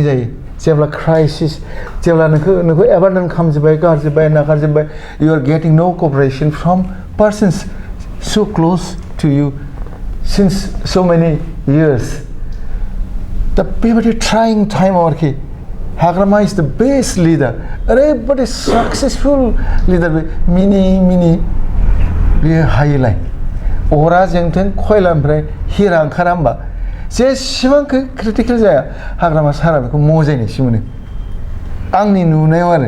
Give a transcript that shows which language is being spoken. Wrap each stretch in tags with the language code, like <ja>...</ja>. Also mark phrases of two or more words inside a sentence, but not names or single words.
<brx>जायो जेब्ला क्राइसिस जेब्ला नोंखौ एबान्डन खालामजोब्बाय गारजोब्बाय नागारजोब्बाय</brx> <en>you are getting no cooperation from persons so close to you since so many years</en> <brx>दा बेबायदि ट्राइं टाइमाव आरोखि हाग्रामा</brx> <en>is the best leader</en> <brx>ओरैबायदि</brx> <en>successful leader</en> <brx>बे मिनि बेयो हायोलाय अरा जोंथों खयलानिफ्राय हिरा ओंखारा होमबा जेसेबां क्रिटिकेल जाया हाग्रामा सारा बेखौ मजायनायसो मोनो आंनि नुनायाव आरो</brx>